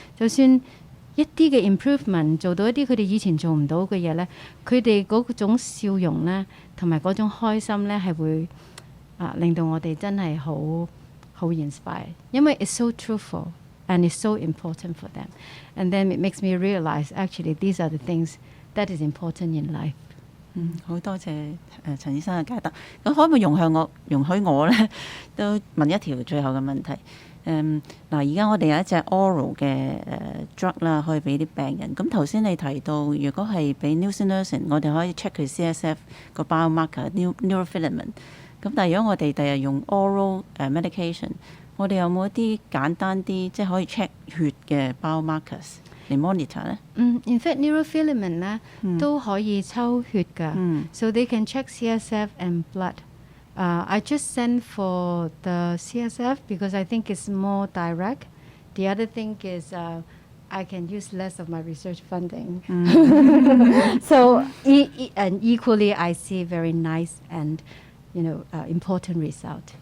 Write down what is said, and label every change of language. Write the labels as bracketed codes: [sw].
[yue] 就算一啲嘅 improvement 做到一啲佢哋以前做唔到嘅嘢咧，佢哋嗰種笑容咧，同埋嗰種開心咧係會令到我哋真係好 inspire， 因為 [en] it's so truthful and it's so important for them. And then it makes me realize actually these are the things that is important in life. [yue] 好多謝陳醫生嘅解答。咁可唔可以容許我咧都問一條最後嘅問題？而家我哋有一隻 oral 嘅drug 啦，可以俾啲病人。咁頭先你提到，如果係俾 nusinersen， 我哋可以 check 佢 CSF 個 biomarker neurofilament。咁但係如果我哋第日用 oral medication， 我哋有冇一啲簡單啲，即係可以 check 血嘅 biomarkers 嚟 monitor 咧？ [en] In fact [yue] neurofilament 咧都可以抽血㗎。 [en] So they can check CSF and blood. I just send for the CSF because I think it's more direct. The other thing is I can use less of my research funding. So and equally I see very nice and important result.